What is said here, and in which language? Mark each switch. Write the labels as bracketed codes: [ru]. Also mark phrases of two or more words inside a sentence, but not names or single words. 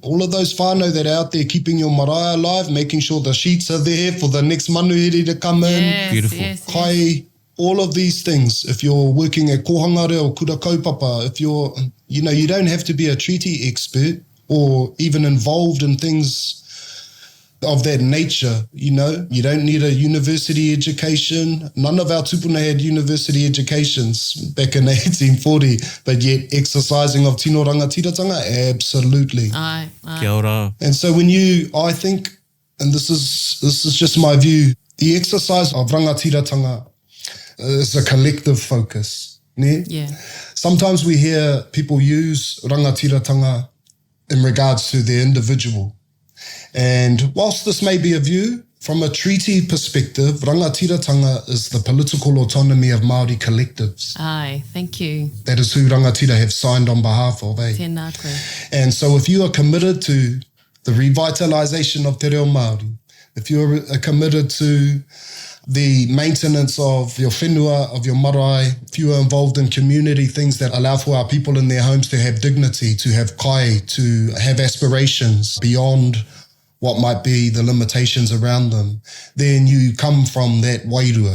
[en] All of those whānau that are out there keeping your marae alive, making ssure the sheets are there for the next manuhiri to come in. Yes, Beautiful. Yes, Kai, all of these things. If you're working at kohangare or [mi] kura kaupapa, [en] if you're, you don't have to be a treaty expert or even involved in things of that nature, you don't need a university education. None of our tupuna had university educations back in 1840, but yet exercising of [mi] tino rangatiratanga, [en] absolutely. Aye. [mi] Kia ora. [en] And so I think, and this is just my view, the exercise of rangatiratanga is a collective focus. Ne? Yeah. Sometimes we hear people use rangatiratanga in regards to the individual. And whilst this may be a view, from a treaty perspective, rangatiratanga is the political autonomy of Māori collectives. Aye, thank you. That is who rangatira have signed on behalf of. [mi] Tēnā koe. [en] And so if you are committed to the revitalisation of [mi] te reo Māori, [en] if you are committed to the maintenance of your whenua, of your marae, if you are involved in community things that allow for our people in their homes to have dignity, to have kai, to have aspirations beyond what might be the limitations around them, then you come from that wairua.